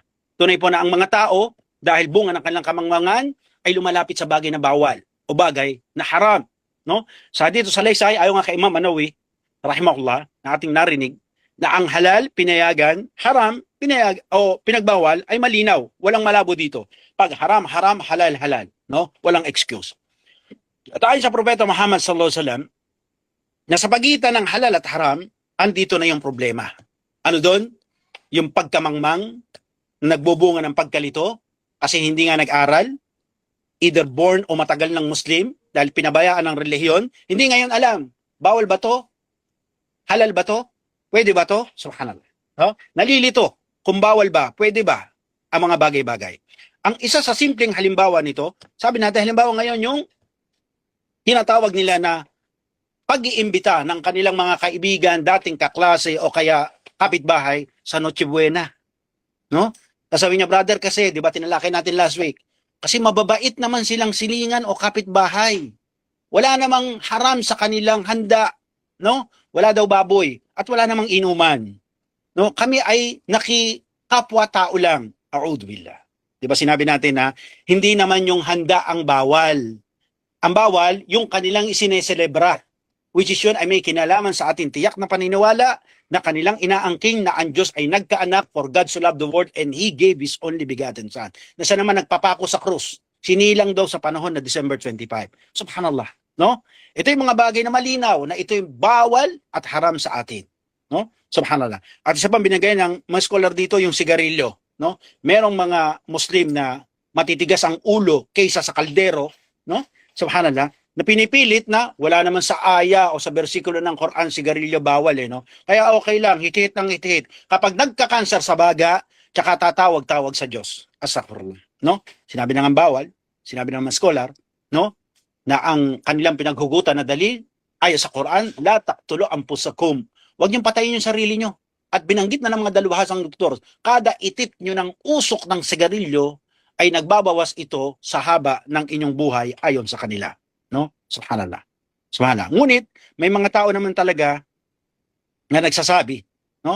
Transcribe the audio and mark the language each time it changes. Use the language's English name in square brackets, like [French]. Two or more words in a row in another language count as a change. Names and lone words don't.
[Filipino] Tunay po na ang mga tao, dahil bunga ng kanilang kamangmangan, ay lumalapit sa bagay na bawal o bagay na haram. No? Sa dito sa Laysay, ayon nga kay Imam Anawi, rahimahullah, na ating narinig, na ang halal, pinayagan, haram, o pinagbawal, ay malinaw. Walang malabo dito. Pag haram, haram, halal, halal. No? Walang excuse. At ayon sa Propeta Muhammad [Arabic] صلى الله عليه وسلم, [Filipino] na sa pagitan ng halal at haram, andito na yung problema. Ano doon? Yung pagkamangmang, nagbubunga ng pagkalito, kasi hindi nga nag-aral, either born o matagal ng Muslim, dahil pinabayaan ng relihiyon, hindi ngayon alam, bawal ba to? Halal ba to? Pwede ba to? Subhanallah. No? Nalilito, kung bawal ba, pwede ba, ang mga bagay-bagay. Ang isa sa simpleng halimbawa nito, sabi natin, halimbawa ngayon yung tinatawag nila na pag-iimbita ng kanilang mga kaibigan, dating kaklase o kaya kapitbahay sa Noche Buena. No? Sabi niya, brother, kasi, di ba tinalakay natin [English] last week, [Filipino] kasi mababait naman silang silingan o kapitbahay. Wala namang haram sa kanilang handa. No? Wala daw baboy at wala namang inuman. No? Kami ay nakikapwa-tao lang. [Arabic] أعوذ بالله. [Filipino] Di ba sinabi natin na hindi naman yung handa ang bawal. Ang bawal, yung kanilang isineselebra. [English] Which is [Filipino] yun ay may kinalaman sa ating tiyak na paniniwala na kanilang inaangking na ang Diyos ay nagkaanak, [English] for God so loved the world and He gave His only begotten Son. [Filipino] Na siya naman nagpapako sa krus. Sinilang daw sa panahon na December 25. Subhanallah. No? Ito yung mga bagay na malinaw na ito yung bawal at haram sa atin. No? Subhanallah. At isa pang binigay ng mga scholar dito yung sigarilyo. No? Merong mga Muslim na matitigas ang ulo kaysa sa kaldero. No? Subhanallah. Na pinipilit na wala naman sa aya o sa bersikulo ng Quran, sigarilyo bawal no? Kaya okay lang, hit-hit ng hit-hit. Kapag nagka-cancer sa baga, tsaka tatawag-tawag sa Diyos. Astaghfirullah, no? Sinabi na nga bawal, sinabi ng mga scholar, no? Na ang kanilang pinaghugutan na dalil ay sa Quran, [Arabic] لا تقتلوا أنفسكم. [Filipino] Huwag niyong patayin yung sarili niyo. At binanggit na ng mga dalubhasang doktor, kada itit niyo ng usok ng sigarilyo ay nagbabawas ito sa haba ng inyong buhay ayon sa kanila. No? [Arabic] سبحان الله. سبحان الله. [Filipino] Ngunit, may mga tao naman talaga na nagsasabi, no?